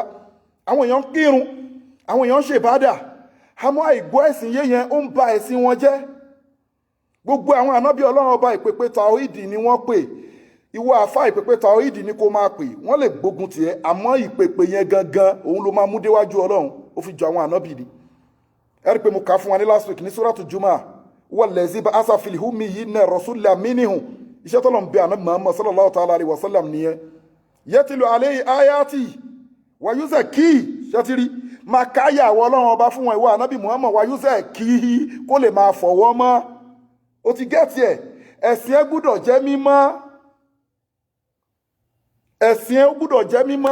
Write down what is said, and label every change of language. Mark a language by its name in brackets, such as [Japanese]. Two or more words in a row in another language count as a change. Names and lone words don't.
[Yoruba] Àwọn èèyàn ń kírun, àwọn èèyàn ń ṣe ìbádà. Àmọ́ àìgbọ́ ẹ̀sìn yé yẹn ó ń ba ẹ̀sìn wọn jẹ́. Gbogbo àwọn ànábì Ọlọ́run ọba ìpèpè tàwíìdì ni wọ́n pè. Ìwọ àfá ìpèpè tàwíìdì ni kó máa pè. Wọ́n lè gbógun tiẹ̀, àmọ́ ìpèpè yẹn gangan òun ló máa mú déwájú Ọlọ́run. Ó fi jọ àwọn ànábì ni. Ẹ rí pé mo kà fún wa ní [English] last week [Yoruba] ní Suratu Jumu'ah. [Arabic] والذي بعث في الأميين رسولا منهم. [Yoruba] Iṣẹ́ tọ́lọ̀ ń bẹ ànábì Muhammad [Arabic] صلى الله تعالى عليه وسلم [Yoruba] nìyẹn. [Arabic] يتلو عليه آيات ويزكي. [Yoruba] Ṣẹ́tìrí máa káyà àwọn Ọlọ́run ọba fún wọn ìwọ ànábì Muhammad [Arabic] ويزكي [Yoruba] kó lè máa fọ̀wọ́ mọ́. Ó ti gẹ́ẹ̀tì ẹ̀. Ẹ̀sìn ẹ gbúdọ̀ jẹ́ mímọ́. Ẹ̀sìn ẹ gbúdọ̀ jẹ́ mímọ́.